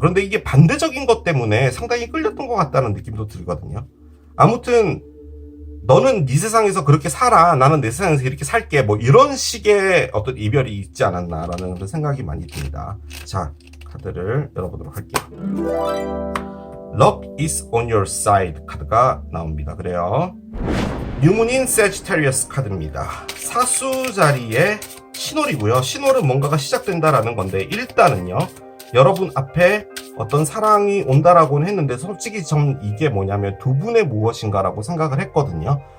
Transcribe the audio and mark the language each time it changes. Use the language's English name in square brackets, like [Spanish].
[Korean] 그런데 이게 반대적인 것 때문에 상당히 끌렸던 것 같다는 느낌도 들거든요. 아무튼 너는 네 세상에서 그렇게 살아. 나는 내 세상에서 이렇게 살게. 뭐 이런 식의 어떤 이별이 있지 않았나라는 그런 생각이 많이 듭니다. 자, 카드를 열어보도록 할게요. [English] Luck is on your side [Korean] 카드가 나옵니다. 그래요. 뉴문인 세지테리어스 카드입니다. 사수 자리에 신월이고요. 신월은 뭔가가 시작된다라는 건데 일단은요. 여러분 앞에 어떤 사랑이 온다라고는 했는데 솔직히 전 이게 뭐냐면 두 분의 무엇인가라고 생각을 했거든요.